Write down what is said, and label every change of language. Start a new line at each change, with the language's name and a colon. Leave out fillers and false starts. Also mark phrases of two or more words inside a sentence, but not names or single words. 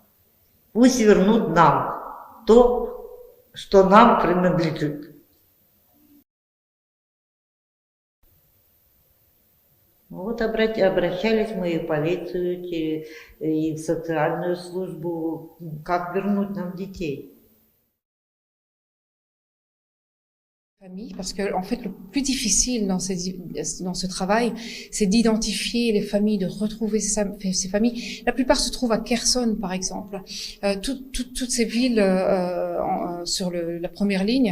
Russian: Пусть вернут нам то, что нам принадлежит. Вот обращались мы и в полицию, и в социальную службу, как вернуть нам детей.
French: Parce que en fait, le plus difficile dans ce travail, c'est d'identifier les familles, de retrouver ces familles. La plupart se trouvent à Kherson, par exemple. Toutes ces villes sur la première ligne.